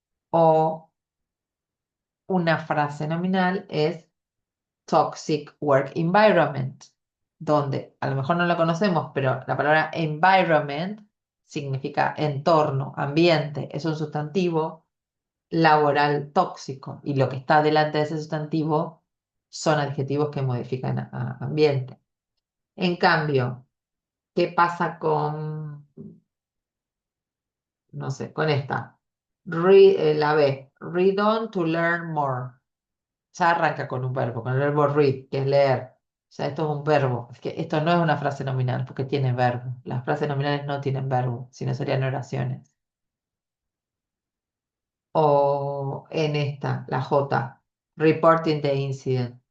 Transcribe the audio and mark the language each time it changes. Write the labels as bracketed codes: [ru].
[es] O una frase nominal es [en] toxic work environment, [es] donde a lo mejor no lo conocemos, pero la palabra environment significa entorno, ambiente, es un sustantivo laboral tóxico, y lo que está delante de ese sustantivo son adjetivos que modifican a ambiente. En cambio, ¿qué pasa con, no sé, con esta? La B, [en] read on to learn more. [es] Ya arranca con un verbo, con el verbo read, que es leer. O sea, esto es un verbo. Es que esto no es una frase nominal, porque tiene verbo. Las frases nominales no tienen verbo, sino serían oraciones. O en esta, la J, [en] reporting the incident.